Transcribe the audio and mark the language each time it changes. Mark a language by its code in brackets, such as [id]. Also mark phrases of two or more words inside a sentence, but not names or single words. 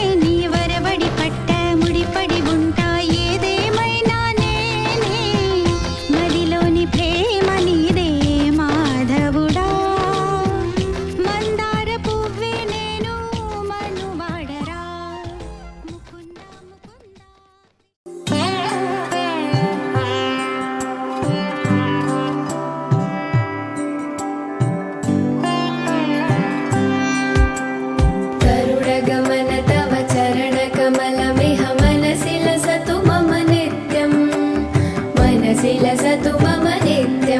[te] నీ వరబడి పట్ట ముడిపడి ఉంటా ఏదేమైనా నేనే. మదిలోని ప్రేమ నీదే మాధవుడా, మందార పువ్వే నేను మనువాడరా. ముకుంద ముకుంద [sa] गरुडगमन तव चरणकमलमिह मनसि लसतु मम नित्यं, मनसि लसतु मम नित्यं.